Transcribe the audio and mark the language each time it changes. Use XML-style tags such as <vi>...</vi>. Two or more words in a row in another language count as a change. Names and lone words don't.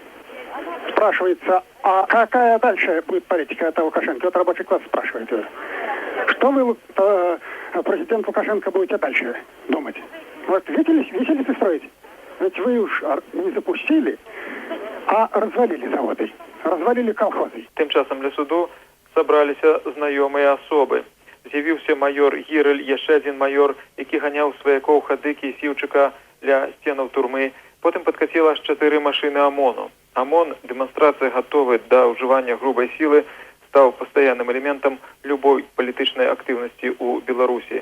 <ru>Спрашивается, а какая дальше будет политика этого Лукашенко? Вот рабочий класс спрашивает. Что вы, президент Лукашенко, будете дальше думать? Вот веселись строить. Ведь вы уж не запустили, а развалили заводы, развалили колхозы.</ru> <be>Тим часом для суду сабраліся знаёмыя асобы. З'явіўся майор Гірэль, яшчэ адзін майор, які ганяў сваякоў Хадыкі і Сіўчыка ля сценаў турмы. Потым падкаціла аж 4 машыны ОМОНу. ОМОН, дэманстрацыя гатовы да ўжывання грубай сілы, стаў пастаянным элементам любой палітычнай актыўнасці ў Беларусі.</be>